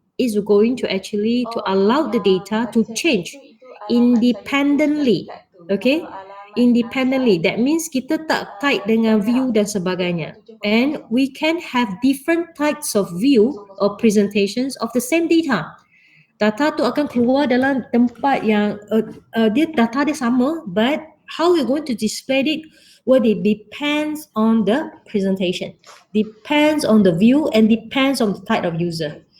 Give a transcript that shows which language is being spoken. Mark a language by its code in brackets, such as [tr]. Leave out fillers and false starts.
[en] Is going to actually to allow the data to change independently. Okay, independently. [ms] That means kita tak tied dengan view dan sebagainya. [en] And we can have different types of view or presentations of the same data. [ms] Data tu akan keluar dalam tempat yang data dia sama, [en] but how we're going to display it, well, it depends on the presentation, depends on the view, and depends on the type of user.